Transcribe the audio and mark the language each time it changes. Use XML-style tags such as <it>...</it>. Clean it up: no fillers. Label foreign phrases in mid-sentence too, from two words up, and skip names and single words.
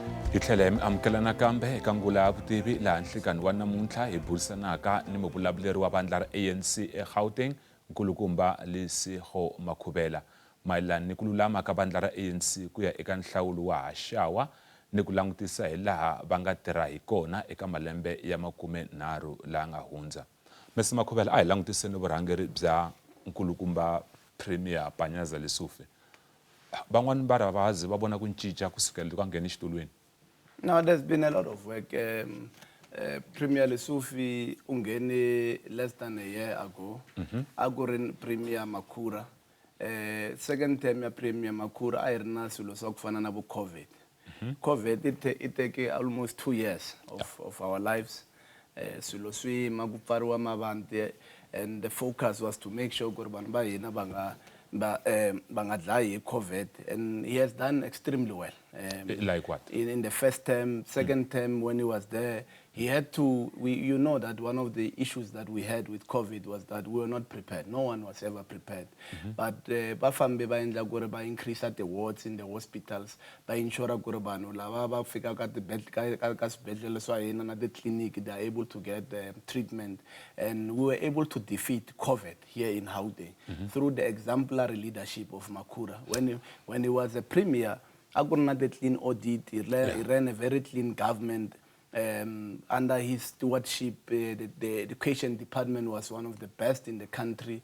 <ts>Hi tlhela hi amukelana kambe eka Ngula Ya Vutivi laha nhlikani wa namuntlha hi burisanaka ni muvulavuleri wa vandla ra ANC eGauteng nkulukumba Lesigo Makhuvela mayelana ni ku lulama ka vandla ra ANC ku ya eka nhlawulo wa haxawa ni ku langutisa hi laha va nga tirha hi kona eka malembe ya 30 laha nga hundza. Mr Makhuvela, a hi langutiseni vurhangeri bya nkulukumba Premier Panyaza Lesufi. Van'wani va ravazi va vona ku cinca kusukela loko a nghena exitulweni.</ts> <en>No, there's been a lot of work. Premier Lesufi ungene less than a year ago.</en> <ts>Agurin Premier Makura.</ts> <en>Second term</en> <ts>ya Premier Makura ayirina swilo swa kufana na vo COVID.</ts> <en>COVID it take almost 2 years of our lives.</en> <ts>Swilo swi makupfariwa mavandla,</ts> <en>and the focus was to make sure</en> <ts>ku ri vanhu va hina va nga dlayi hi COVID,</ts> <en>and he has done extremely well. Like what? In the first term, second term, when he was there, he had to, you know that one of the issues that we had with COVID was that we were not prepared. No one was ever prepared. But</en> <ts>bafambe ba endla gore ba</ts> <en>increase the wards in the hospitals,</en> <ts>ba ensure gore banu lava ba fika ka swibedhlele swa hina na</ts> <en>the clinic, they are able to get treatment, and we were able to defeat COVID here in Gauteng through the exemplary leadership of Makura. When he was a premier, Agurna the clean audit, he ran a very clean government. Under his stewardship, the education department was one of the best in the country.</en>